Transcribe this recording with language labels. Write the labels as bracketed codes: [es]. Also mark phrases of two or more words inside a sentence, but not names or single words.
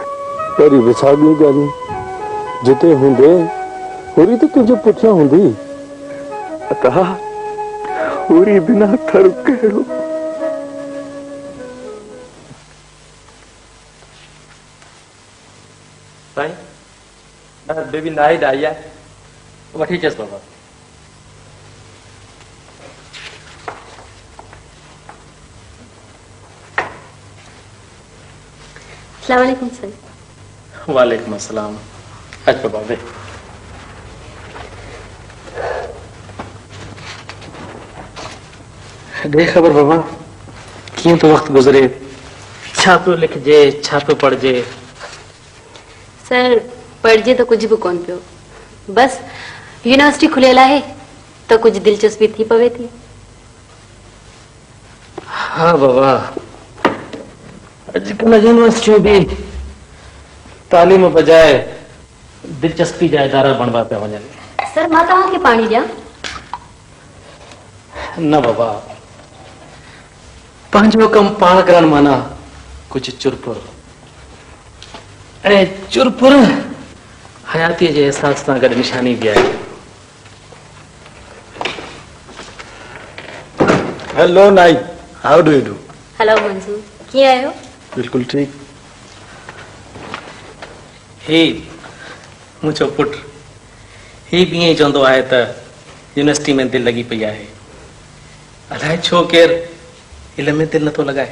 [sd] वरी बि साॻियूं ॻाल्हियूं जिते हूंदे हुरी तो तुझे पुठियां हूंदी। अता हुरी बिना थर कहिड़ो। साईं बेबी नाइट आई है वठी अचसि बाबा। [ar] السلام عليكم सर। وعليكم السلام. [sd] अच बाबा वे दे ख़बर बाबा कीअं तो वक्त गुज़रे छा पियो लिखजे छा पियो पढ़जे। सर पढ़जे तो कुछ भी कोन पियो बस यूनिवर्सिटी खुलियल आहे तो कुछ दिलचस्पी थी पवे थी। हाँ बाबा अॼुकल्ह यूनिवर्सिटियूं बि तालीम बजाए दिलचस्पी जा इदारा बणबा पिया वञनि। सर मां तव्हांखे पाणी ॾियां? न बाबा पंहिंजो कमु पाण करण माना कुझु चुरपुर ऐं चुरपुर हयातीअ जे एहसास सां गॾु निशानी बि आहे। [en] Hello Knight, how do you do? [sd] हेलो मंजूर, कीअं आहियो? बिल्कुल ठीक। ही मुंहिंजो पुटु ही बि ईअं ई चवंदो आहे त यूनिवर्सिटी में दिलि लॻी पई आहे। अलाए छो केरु इल्म में दिलि नथो लॻाए।